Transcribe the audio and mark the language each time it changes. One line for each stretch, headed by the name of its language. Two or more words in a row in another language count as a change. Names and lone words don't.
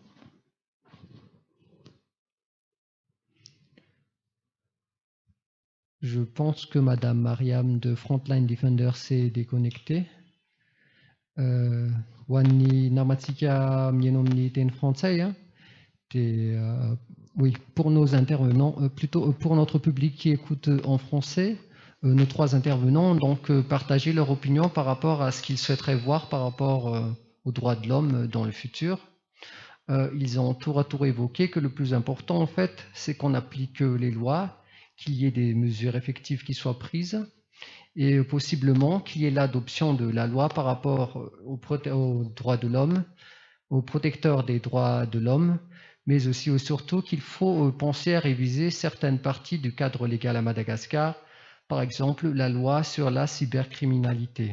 French: Je pense que Madame Mariam de Frontline Defender s'est déconnectée.
Malagasy: Ho an'ny namatsika mihaino amin'ny teny frantsay,
French: oui, pour nos intervenants, plutôt pour notre public qui écoute en français, nos trois intervenants ont donc partagé leur opinion par rapport à ce qu'ils souhaiteraient voir par rapport aux droits de l'homme dans le futur. Ils ont tour à tour évoqué que le plus important, en fait, c'est qu'on applique les lois, qu'il y ait des mesures effectives qui soient prises et possiblement qu'il y ait l'adoption de la loi par rapport aux droits de l'homme, aux protecteurs des droits de l'homme, mais aussi et surtout qu'il faut penser à réviser certaines parties du cadre légal à Madagascar, par exemple la loi sur la cybercriminalité.